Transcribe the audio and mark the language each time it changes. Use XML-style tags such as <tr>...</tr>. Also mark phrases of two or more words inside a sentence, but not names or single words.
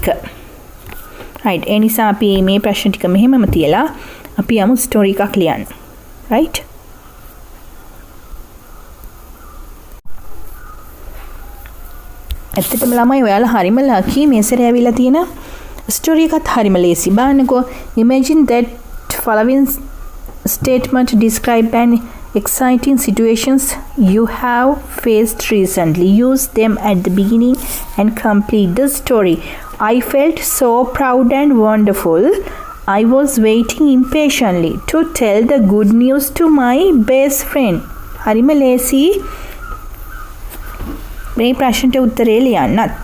<si>right, ඒ නිසා අපි මේ ප්‍රශ්න ටික මෙහෙමම තියලා අපි යමු ස්ටෝරි එකක් ලියන්න. right? ඇත්තටම ළමයි ඔයාලා හරිම ලකී මේ සැරේ ඇවිල්ලා තියෙන ස්ටෝරි එකත් හරිම ලේසි. බලන්නකෝ.</si> <en>Imagine that following statement describe an exciting situations you have faced recently. Use them at the beginning and complete the story. I felt so proud and wonderful. I was waiting impatiently to tell the good news to my best friend.</en> <si>හරිම ලේසි. මේ ප්‍රශ්නට උත්තරේ ලියන්නත්.</si>